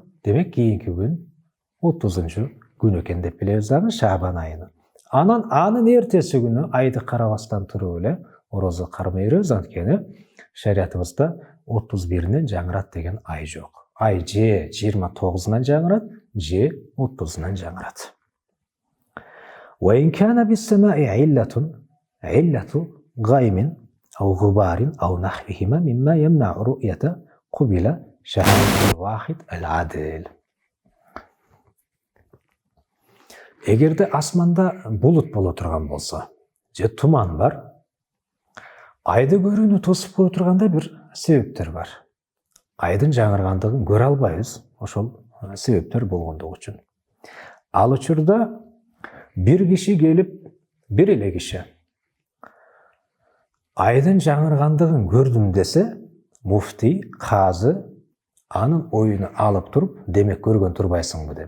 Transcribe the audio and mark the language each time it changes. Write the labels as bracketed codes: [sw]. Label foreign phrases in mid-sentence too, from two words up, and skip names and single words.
[ky] Демек кийинки күн 30 күн экен деп билебиз дагы Шабан айыны. Анын эртеси күнү айды карабастан туруп эле орозо кармай беребиз. Анткени шариятыбызда 31-нен жаңырат деген ай жок. Ай же 29-нан жаңырат, же 30-нан жаңырат. [ar] وإن كان بالسماء علة غيم أو غبار أو نحوهما مما يمنع رؤية قبل شهادة الواحد العادل. [ky] Эгерде асманда булут боло турган болсо, же туман бар, айды көрүүнү тосуп кое тургандай бир себептер бар. Айдын жаңыргандыгын көрө албайбыз, ошол себептер болгондугу үчүн. Ал учурда бир киши келип, бир эле киши айдын жаңыргандыгын көрдүм десе, муфтий, казы анын оюну алып туруп, демек көргөн турбайсыңбы деп.